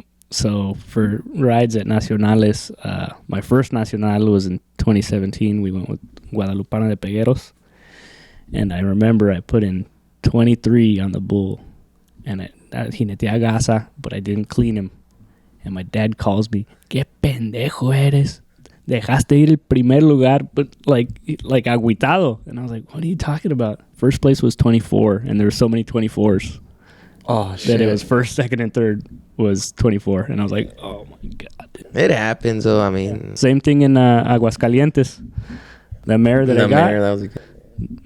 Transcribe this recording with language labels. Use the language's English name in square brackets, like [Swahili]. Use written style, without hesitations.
[English] So for rides at Nacionales, my first Nacional was in 2017. We went with Guadalupana de Pegueros. And I remember I put in 23 on the bull. And I jineteé gasa, but I didn't clean him. And my dad calls me, [Spanish] ¿Qué pendejo eres? Dejaste ir el primer lugar, [English] but like [Spanish] agüitado. [English] And I was like, what are you talking about? First place was 24, and there were so many 24s. Oh, shit. That it was first, second, and third was 24. And I was like, oh, my God. It happens, though. I mean... Same thing in Aguascalientes. The mare that I got, that was good.